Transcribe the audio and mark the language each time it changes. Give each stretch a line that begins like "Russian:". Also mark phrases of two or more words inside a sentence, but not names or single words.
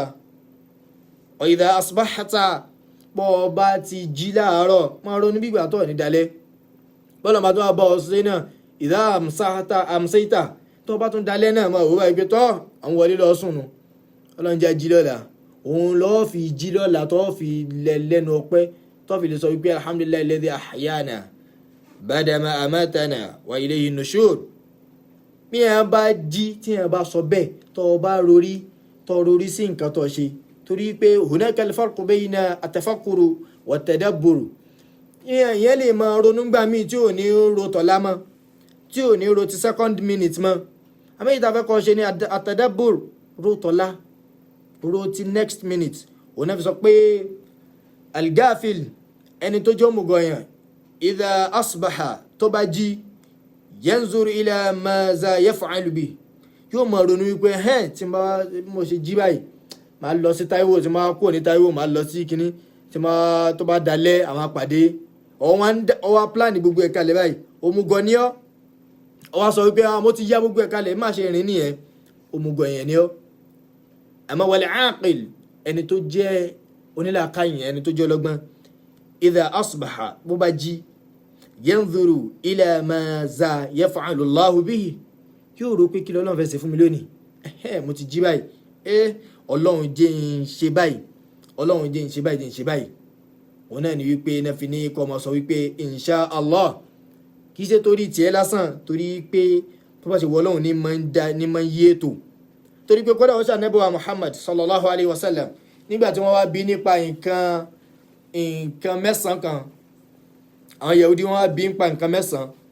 Arabic: وإذا أصبحت,
Yoruba: pọ̀ bá ti jí láàárọ̀ máa ronú bí ìgbà tó ní dalẹ̀, bọ́lá máa tó wá bá ọ sí náà
Arabic: إذا أمسيت,
Yoruba: tó bá tún dalẹ̀ náà máa wò wá ìgbé tọ́ àwọn wọlé lọ sùn nù, Ọlọ́run jẹ́ jí lọ́la, òun lọ́ọ́ fi jí lọ́la tó fi lẹ́nu ọpẹ́, tó fi lè sọ wípé
Arabic: الحمد لله الذي أحيانا بعد ما أماتنا وإليه النشور.
Yoruba: bí ẹ bá jí tí ẹ bá sọ bẹ́ẹ̀, tó bá rorí sí nǹkan tó ṣe, torí pé
Arabic: هناك الفرق بين التفكر والتدبر.
Yoruba: ìyẹn lè máa ronú gbà míì tí ò ní ro tọ̀lá mọ́, tí ò ní ro ti
English: second minute
Yoruba: mọ́, àmì ìtafẹ́ kan ṣe ní at-tadabbur, ro tọ̀lá, ro ti
English: next minute.
Yoruba: òun náà fi sọ pé al-ghafil, ẹni tó jẹ́ òmùgọ̀yàn,
Arabic: إذا أصبح,
Yoruba: tó bá jí,
Arabic: ينظر إلى ماذا يفعل ب,
Yoruba: yóò máa ronú wípé tí mo ṣe jí báyìí, máa lọ sí Táíwò, tí máa kúrò ní Táíwò máa lọ sí kíní, tó bá dalẹ̀ àwọn àpàdé, ọwọ́ pláàni gbogbo ẹ̀ka lẹ̀ báyìí, òmùgọ̀ ni ọ́, ọwọ́ sọ wípé mo ti yá gbogbo ẹ̀ka lẹ̀, má ṣe rìn nìyẹn, òmùgọ̀ yẹn ni ọ́. àmọ́
Arabic: والعاقل,
Yoruba: ẹni tó jẹ́ onílàákàyè, ẹni tó jẹ́ ọlọ́gbọ́n,
Arabic: إذا أصبح,
Yoruba: bó bá jí,
Arabic: ينظر إلى ماذا يفعل الله به,
Yoruba: yóò rò pé kí lọ́lọ́run fẹ́ ṣe fún mi lónìí, mo ti jí báyìí, Ọlọ́run jẹ́ ń ṣe báyìí, Ọlọ́run jẹ́ ń ṣe báyìí, jẹ́ ń ṣe báyìí. òun náà ni wípé náà fi ní kọ́ ọmọ sọ wípé
Arabic: إن شاء الله,
Yoruba: kì í ṣe torí tiẹ̀ lásán, torí pé tó bá ṣe wọ Ọlọ́run ní máa ń yí ètò, torí pé kódà ó ṣe Ànábì wa Muhammad
Arabic: صلى الله عليه وسلم,
Yoruba: nígbà tí wọ́n wá bí nípa nǹkan mẹ́sàn-án kan, àwọn Yahudi wọ́n wá bí nípa nǹkan mẹ́sàn-án.